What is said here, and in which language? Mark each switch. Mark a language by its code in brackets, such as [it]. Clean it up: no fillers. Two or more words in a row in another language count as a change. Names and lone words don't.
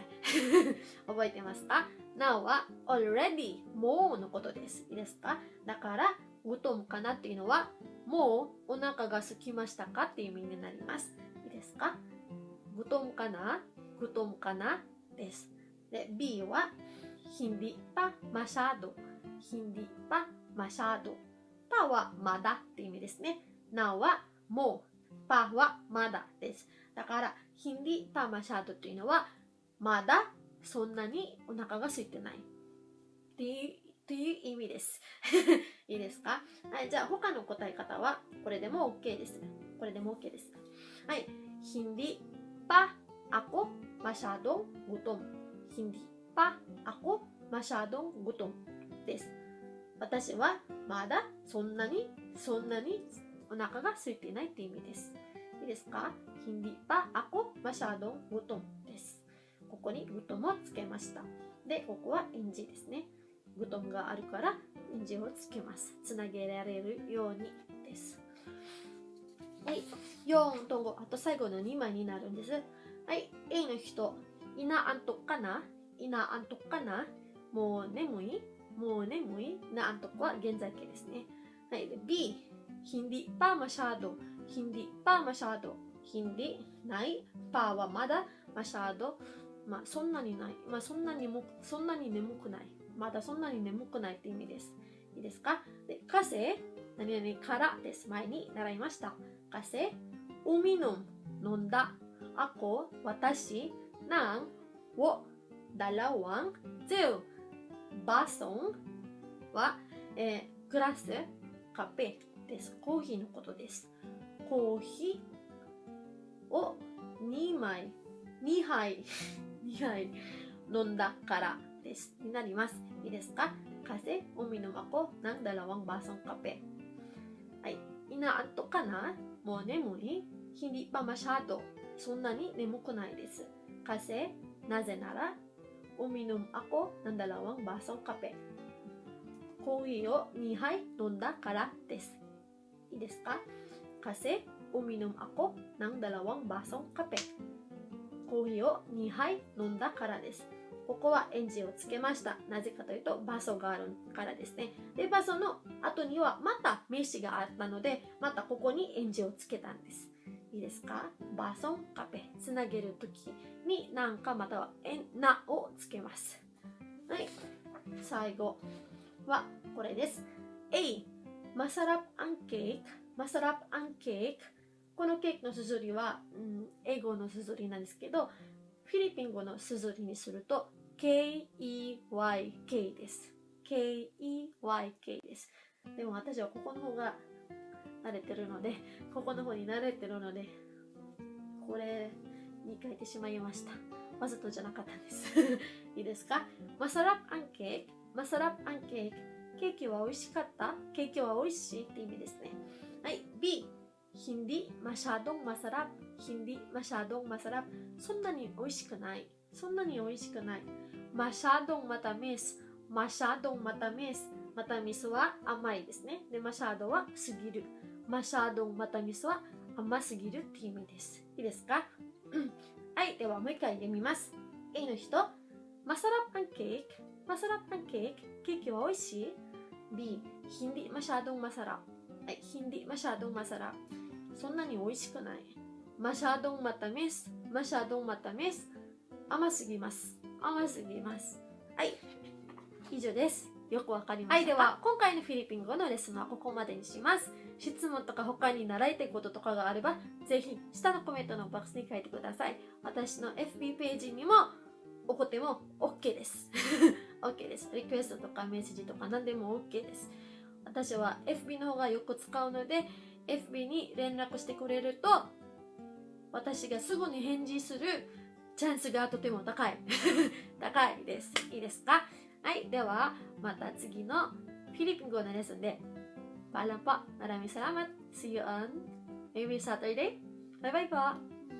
[ja] 覚えてますか？ Now は already もうのことです。いいですか？だからgutomかなっていうのはもうお腹が空きましたかっていう意味になります。いいですか？gutomかなです。で、B は [tl] hindi pa masyado。 hindi pa masyado。 [ja] pa はまだっていう意味ですね。Now はもう。pa はまだです。だから、 [tl] hindi pa masyado [ja] というのは、まだそんなにお腹が空いてないっていう意味です。いいですか？はい、じゃあ他の答え方はこれでも OK です。これでも OK です。はい、 [tl] hindi pa ako masyadong gutom。hindi pa ako masyadong gutom です。 [ja] 私はまだそんなにお腹が空いていないって意味です。 [tl] いいですか？hindi pa ako masyadong gutom です。 [ja] ここにgutomをつけました。で、ここは NG ですね。gutomがあるから NG をつけます。つなげられるようにです。はい、4と5、あと最後の2枚になるんです。はい、A の人、inaantokかな？もう眠い？inaantok は現在形ですね。はい、で B、 [tl] hindi pa masyado。 [ja] hindi ない。pa はまだ。masyado まあそんなにない。まあそんなに眠くない。まだそんなに眠くないって意味です。いいですか？で、kasi 何々からです。前に習いました。 [tl] kasi uminom [ja] 飲んだ。ako 私 [tl] ng dalawang basong [ja] は、グラスカペです。コーヒーのことです。コーヒーを2杯飲んだからです。になります。いいですか？ [tl] kasi uminom ako ng dalawang basong kape。 [ja] はい。inaantokかな？もう眠い？ [tl] hindi pa masyado。 [ja] そんなに眠くないです。 [tl] kasi なぜなら uminom ako ng dalawang basong kape。 [ja] コーヒーを2杯飲んだからです。 [tl] いいですか？kasi uminom ako ng dalawang basong kape。 [ja] コーヒーを2杯飲んだからです。ここは NG をつけました。なぜかというと場所があるからですね。で、場所の後にはまた名詞があったので、またここに NG をつけたんです。いいですか？バソンカペつなげるときになんかまたはなをつけます。はい。最後はこれです。A、 [tl] masarap ang cake。 [ja] このケーキの綴りは、英語の綴りなんですけど、フィリピン語の綴りにすると KEYK K-E-Y-K です。K-E-Y-K です。でも私はここの方が慣れてるので、ここの方に慣れてるので、これに書いてしまいました。わざとじゃなかったんです。いいですか？マサラプアンケーキ、マサラプアンケーキ。ケーキは美味しかった？ケーキは美味しいって意味ですね。 [tl] はい、B。hindi masyadong masarap, hindi masyadong masarap. [ja] そんなに美味しくない。そんなに美味しくない。 [tl] masyadong matamis, masyadong matamis. [ja] matamis は甘いですね。で、masyado はすぎる。 [tl] masyadong matamis [ja] は甘すぎるって意味です。いいですか？はい、ではもう一回読みます。A の人、 [tl] masarap ang cake, masarap ang cake. [ja] ケーキは美味しい？ B. [tl] hindi masyadong masarap. はい、hindi masyadong masarap. [ja] そんなに美味しくない。 [tl] masyadong matamis, masyadong matamis. [ja] 甘すぎます。甘すぎます。はい、以上です。よくわかりました。はい、では今回のフィリピン語のレッスンはここまでにします。質問とか他に習いたいこととかがあれば、ぜひ下のコメントのボックスに書いてください。私の FB ページにも送っても OK です。OK です。リクエストとかメッセージとか何でも OK です。私は FB の方がよく使うので、FB に連絡してくれると、私がすぐに返事するチャンスがとても高い。高いです。いいですか？はい、ではまた次のフィリピン語のレッスンで。 [tl] Paalam po. Maraming salamat. [en] See you on maybe Saturday. [tl] Bye-bye po.